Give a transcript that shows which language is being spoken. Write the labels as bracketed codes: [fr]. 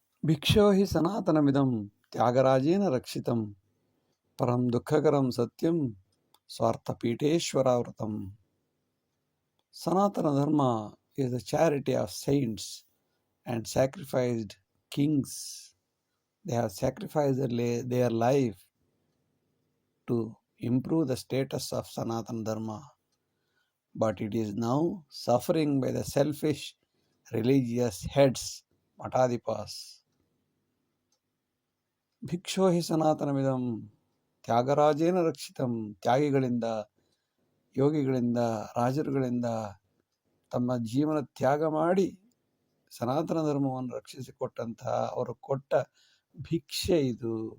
[sa] ಭಿಕ್ಷೋ ಹಿ ಸನಾತನಮಿದಂ ತ್ಯಾಗರಾಜೇನ ರಕ್ಷಿತಂ ಪರಂ ದುಃಖಕರಂ ಸತ್ಯಂ ಸ್ವಾರ್ಥಪೀಠೇಶ್ವರಾವೃತಂ. [en] Sanatana Dharma is the charity of saints and sacrificed kings. They have sacrificed their life to improve the status of Sanatana Dharma, but it is now suffering by the selfish religious heads, Matadipas. [sa] ಭಿಕ್ಷೋ ಹಿ ಸನಾತನಮಿದಂ ತ್ಯಾಗರಾಜೇನ ರಕ್ಷಿತಂ, [kn] ತ್ಯಾಗಿಗಳಿಂದ, ಯೋಗಿಗಳಿಂದ, ರಾಜರುಗಳಿಂದ ತಮ್ಮ ಜೀವನ ತ್ಯಾಗ ಮಾಡಿ ಸನಾತನ ಧರ್ಮವನ್ನು ರಕ್ಷಿಸಿಕೊಟ್ಟಂತಹ ಅವರು ಕೊಟ್ಟ ಭಿಕ್ಷೆ ಇದು.